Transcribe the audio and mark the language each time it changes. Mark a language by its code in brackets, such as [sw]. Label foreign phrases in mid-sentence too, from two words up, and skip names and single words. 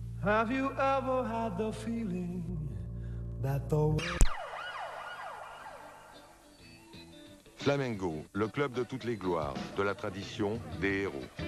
[en] Have you ever had the feeling that the... [fr] Flamengo, le club de toutes les gloires, de la tradition, des héros.